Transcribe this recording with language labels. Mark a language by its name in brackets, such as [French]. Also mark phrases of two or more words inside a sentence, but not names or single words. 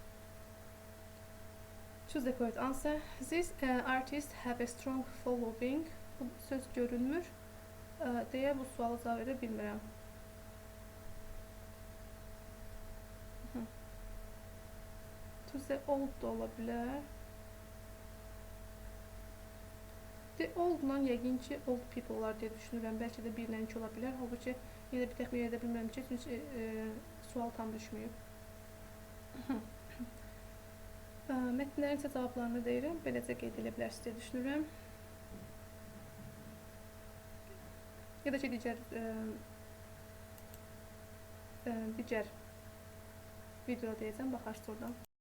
[English] Choose the correct answer. These artists have a strong following. [Azerbaijani] Bu söz görünmür deyə bu sualı cavab edə bilmirəm. [English] To the old [Azerbaijani] da ola bilər. [English] The old- [Azerbaijani] la yəqin ki, [English] old people- [Azerbaijani] lar deyə düşünürəm. Bəlkə də birlə iki ola bilər. Halbuki yenə bir təxmin edə bilmirəm ki, çünki sual tam düşməyib. Mətnlərin isə cavablarını deyirəm. Beləcə qeyd edə bilərsiniz deyə düşünürəm. Ya da ki, digər videoda deyəcəm, baxarsınız oradan.